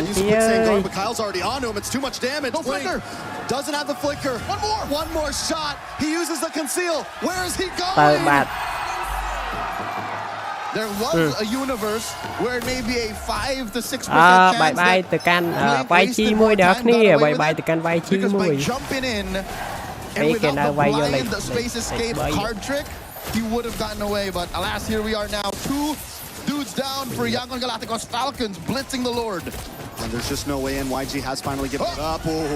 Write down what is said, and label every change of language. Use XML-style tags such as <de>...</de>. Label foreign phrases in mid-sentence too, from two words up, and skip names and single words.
<en>Uses quicksand guard, but Kyle's already onto him. It's too much damage. No flicker. Doesn't have the flicker. One more shot. He uses the conceal. Where is he going? There was a universe where maybe a 5 to 6% chance bye bye từ can YG មួយដល់គ្នា bye bye từ can YG because មួយ by jumping in and without the blind space escape card trick, he would have gotten away. But alas, here we are now. 2 dudes down for Yangon Galacticos. Falcons blitzing the Lord. And there's just no way in. YG has finally given it up.</en>